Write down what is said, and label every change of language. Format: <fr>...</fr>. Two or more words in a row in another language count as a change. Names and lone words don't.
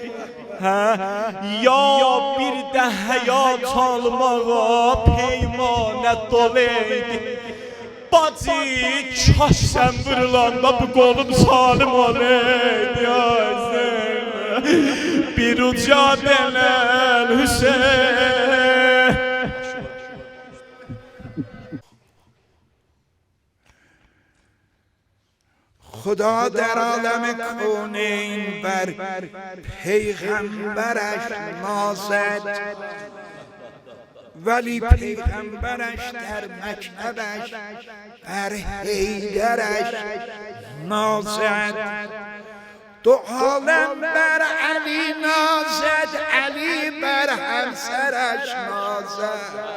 <az>Ya bir də həyat almağa peymanə dolaydı. Bacı kaş sən vurulanda bu qolum salim olaydı. Bir uca denen Hüseyin.</az> <fa>خدا در عالم کونین بر پیغمبرش نازد ولی پیغمبرش در مکتبش بر حیدرش نازد دو عالم بر علی نازد علی بر همسرش نازد</fa>